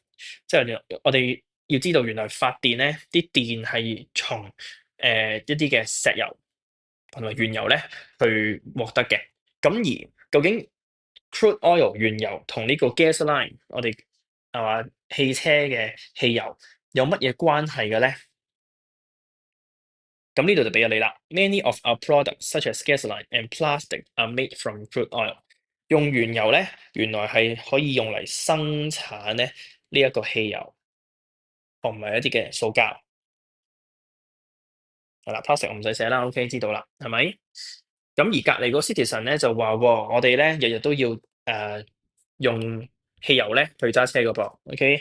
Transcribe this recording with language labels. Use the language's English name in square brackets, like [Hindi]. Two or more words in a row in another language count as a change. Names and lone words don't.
[Cantonese] 即係我哋要知道原來發電咧，啲電係從一啲嘅石油同埋原油咧去獲得嘅。咁而究竟 [English] crude oil [Cantonese] 原油同呢個 gasoline 我哋係嘛汽車嘅汽油有乜嘢關係嘅咧？咁呢度就俾咗你啦。 [English] Many of our products, such as gasoline and plastic, are made from crude oil。 [Cantonese] 用原油咧，原來係可以用嚟生產咧呢一個汽油同埋一啲嘅塑膠。係啦，plastic 我唔使寫啦，OK 知道啦，係咪？咁而隔離個 Citizen 咧就話喎，我哋咧日日都要用汽油咧去揸車㗎噃，OK？